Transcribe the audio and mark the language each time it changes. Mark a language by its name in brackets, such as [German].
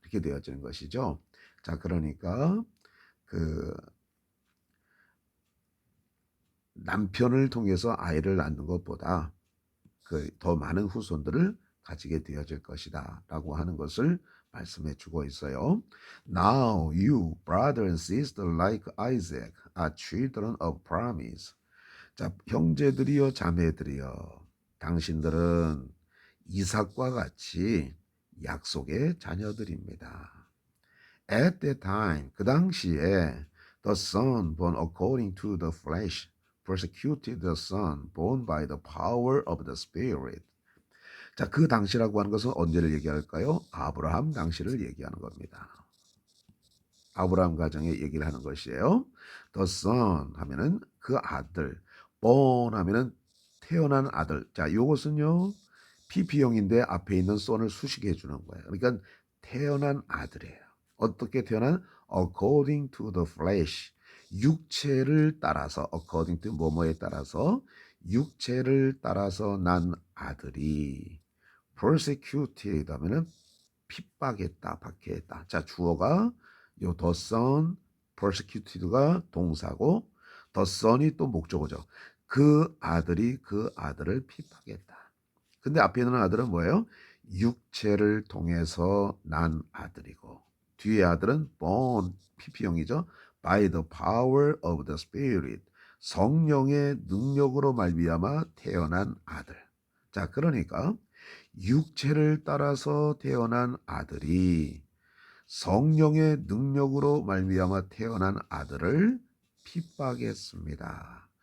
[Korean] 이렇게 되어지는 것이죠. 자, 그러니까 그 남편을 통해서 아이를 낳는 것보다 그 더 많은 후손들을 가지게 되어질 것이다 라고 하는 것을 말씀해 주고 있어요. [English] Now you brother and sister like Isaac are children of promise. [Korean] 자, 형제들이여 자매들이여 당신들은 이삭과 같이 약속의 자녀들입니다. [English] At that time, [Korean] 그 당시에 [English] the son born according to the flesh persecuted the son born by the power of the spirit. [Korean] 자, 그 당시라고 하는 것은 언제를 얘기할까요? 아브라함 당시를 얘기하는 겁니다. 아브라함 가정의 얘기를 하는 것이에요. The son 하면은 그 아들, born 하면은 태어난 아들. 자, 요것은요 PP형인데 앞에 있는 son을 수식해 주는 거예요. 그러니까 태어난 아들이에요. 어떻게 태어난? [English] According to the flesh. [Korean] 육체를 따라서 according to 뭐뭐에 따라서 육체를 따라서 난 아들이 persecuted 하면은 핍박했다, 박해했다. 자, 주어가 요 the son, persecuted가 동사고 the son이 또 목적어죠. 그 아들이 그 아들을 핍박했다. 근데 앞에 있는 아들은 뭐예요? 육체를 통해서 난 아들이고 뒤에 아들은 born, PP형이죠. [English] by the power of the spirit. [Korean] 성령의 능력으로 말미암아 태어난 아들. 자, 그러니까 육체를 따라서 태어난 아들이 성령의 능력으로 말미암아 태어난 아들을 핍박했습니다.